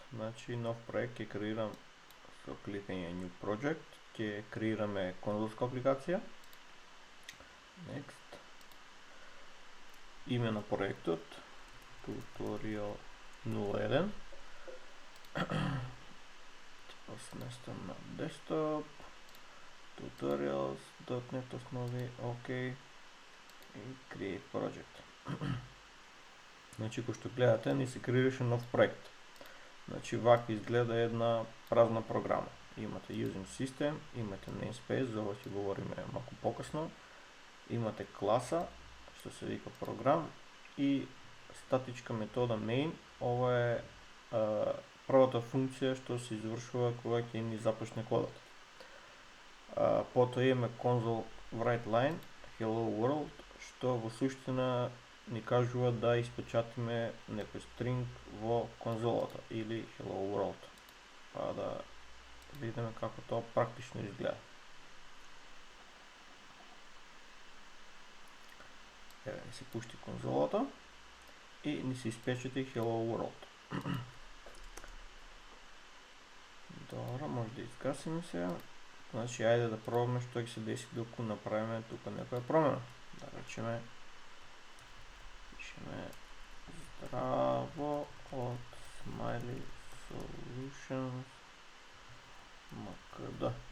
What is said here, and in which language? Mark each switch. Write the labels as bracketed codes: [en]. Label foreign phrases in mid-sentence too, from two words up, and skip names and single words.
[mk] Значи нов проект ќе креирам со кликање [en] New Project, [mk] ќе креираме конзолска апликација. Next. Име на проектот Tutorial 01. Ќе сместам на desktop. Tutorials.net основи, OK. И [en] Create Project. [mk] Значи, кој што гледате, ни се креираше нов проект. Значи, вака изгледа една празна програма. Имате [en] Using System, [mk] имате Namespace, за ова ќе говориме малку покасно. Имате класа, што се вика програм, и статичка метода main. Ова е првата функција што се извршува кога ќе ни започне кодот. Потоа имаме [en] console write line, hello world, [mk] што во суштина ни кажува да испечатиме некој стринг во конзолата или [en] hello world. [mk] Па да видиме како тоа практично изгледа. Еве ни се пушти конзолата и ни се испечати [en] hello world. [mk] Добро, може да изгасиме сега. Значи, ајде да пробаме што ќе се деси доколку направиме тука некоја промена. Да речеме здраво од Smiley Solutions МКД.